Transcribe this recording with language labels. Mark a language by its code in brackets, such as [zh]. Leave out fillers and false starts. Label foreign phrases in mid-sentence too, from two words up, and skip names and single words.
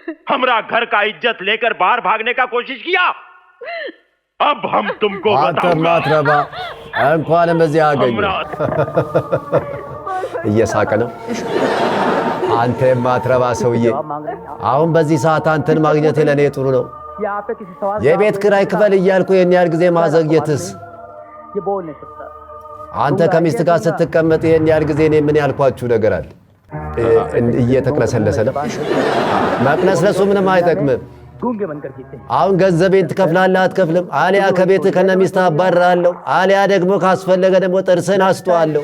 [hi] हमरा घर का इज्जत लेकर बाहर भागने का कोशिश किया अब हम तुमको बताऊंगा [am] मातरबा እንኳንም እዚህ አገኘ እየሳቀ ነው አንተ ማትረባ ሰውዬ አሁን በዚህ ሰዓት አንተን ማግኘት ለኔ ጥሩ ነው የቤት ክራይ ክፈል እያልኩ የኔ ያህል ጊዜ ማዘግየትስ አንተ ከሚስት ጋር ስትቀመጥ የኔ ያህል ጊዜ እኔ ምን ያልኳችሁ ነገር አለ እየተቅለሰለሰ ነው ማቅለስለሱ ምንም አይጠቅምም አሁን ገንዘቤን ትከፍላለህ አትከፍልም አሊያ ከቤት ከነሚስት አባራለሁ አሊያ ደግሞ ካስፈለገ ደግሞ ጥርስን አስተዋለሁ